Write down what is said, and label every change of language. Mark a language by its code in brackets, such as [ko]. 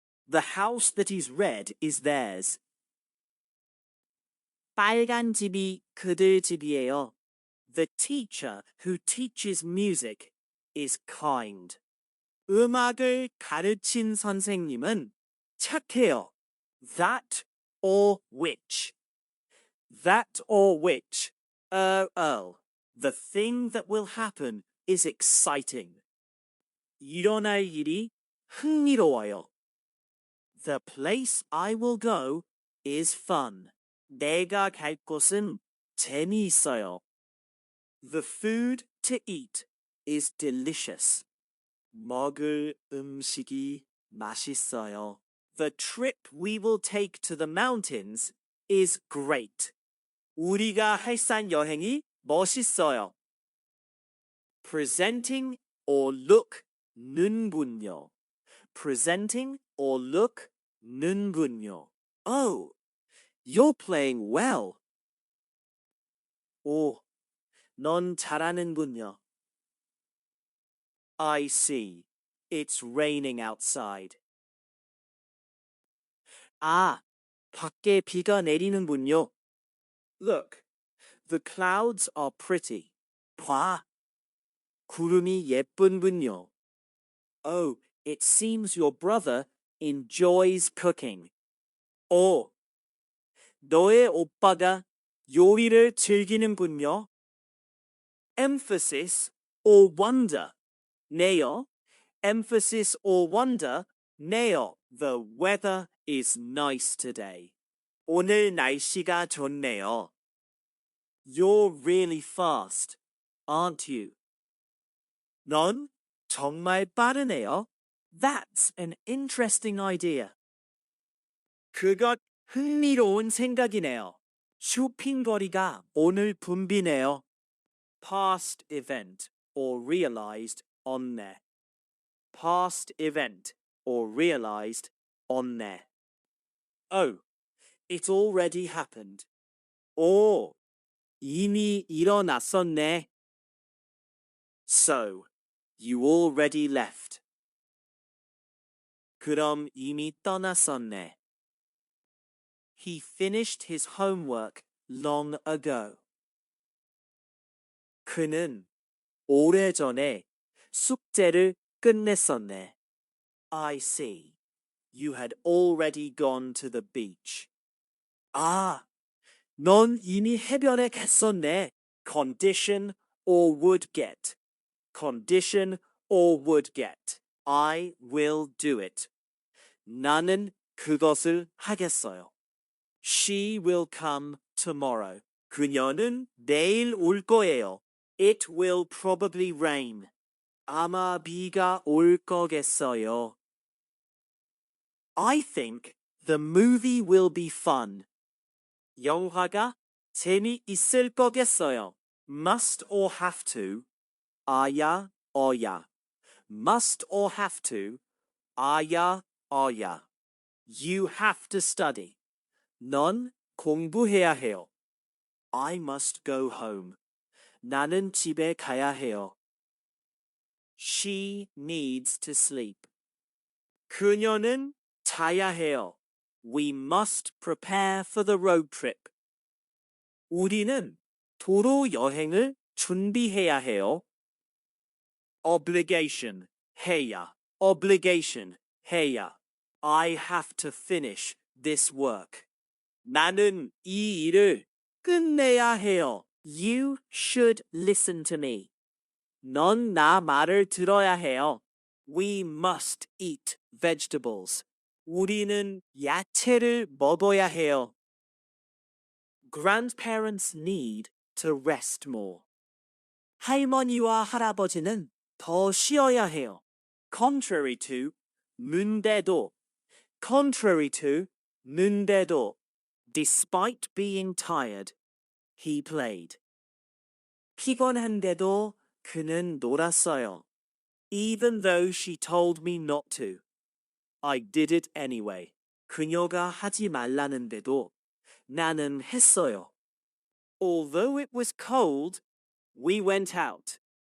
[en] The house that is red is theirs. [ko] 빨간 집이 그들 집이에요. [en] The teacher who teaches music is kind. [ko] 음악을 가르친 선생님은 착해요. [en] That or which. That or which. The thing that will happen is exciting. [ko] 일어날 일이 흥미로워요. [en] The place I will go is fun. [ko] 내가 갈 곳은 재미있어요. [en] The food to eat is delicious. [ko] 먹을 음식이 맛있어요. [en] The trip we will take to the mountains is great. [ko] 우리가 할 산 여행이 멋있어요. [en] Presenting or look 는군요. Presenting or look 는군요. Oh, you're playing well. [ko] 오, 넌 잘하는군요. [en] I see. It's raining outside. [ko] 아, 밖에 비가 내리는군요. [en] Look, the clouds are pretty. [ko] 봐, 구름이 예쁜군요. [en] Oh, it seems your brother enjoys cooking. [ko] 오, 너의 오빠가 요리를 즐기는군요. [en] emphasis or wonder. 네요. emphasis or wonder. 네요. The weather is nice today. [ko] 오늘 날씨가 좋네요. [en] You're really fast, aren't you? [ko] 넌 정말 빠르네요. [en] That's an interesting idea. [ko] 그것 흥미로운 생각이네요. 쇼핑거리가 오늘 붐비네요. [en] Past event or realized 없네. Past event or realized 없네. Oh, it already happened. [ko] 오, 이미 일어났었네. [en] So, you already left. [ko] 그럼 이미 떠났었네. [en] He finished his homework long ago. [ko] 그는 오래전에 숙제를 끝냈었네. [en] I see. You had already gone to the beach. [ko] 아, 넌 이미 해변에 갔었네. [en] Condition or would get. Condition or would get. I will do it. [ko] 나는 그것을 하겠어요. [en] She will come tomorrow. [ko] 그녀는 내일 올 거예요. [en] It will probably rain. [ko] 아마 비가 올 거겠어요. [en] I think the movie will be fun. [ko] 영화가 재미있을 거겠어요. [en] Must or have to. 아야, 어야. Must or have to. 아야, 어야. You have to study. [ko] 넌 공부해야 해요. [en] I must go home. [ko] 나는 집에 가야 해요. [en] She needs to sleep. [ko] 그녀는 자야 해요. [en] We must prepare for the road trip. [ko] 우리는 도로 여행을 준비해야 해요. [en] Obligation, 해야. Obligation, 해야. I have to finish this work. [ko] 나는 이 일을 끝내야 해요. [en] You should listen to me. [ko] 넌 나 말을 들어야 해요. [en] We must eat vegetables. [ko] 우리는 야채를 먹어야 해요. [en] Grandparents need to rest more. [ko] 할머니와 할아버지는 더 쉬어야 해요. [en] Contrary to, 문대도. Contrary to, 문대도. Despite being tired, he played. [ko] 피곤한데도 그는 놀았어요. [en] Even though she told me not to. I did it anyway. [ko] 그녀가 하지 말라는데도 나는 했어요. [en] Although it was cold, we went out.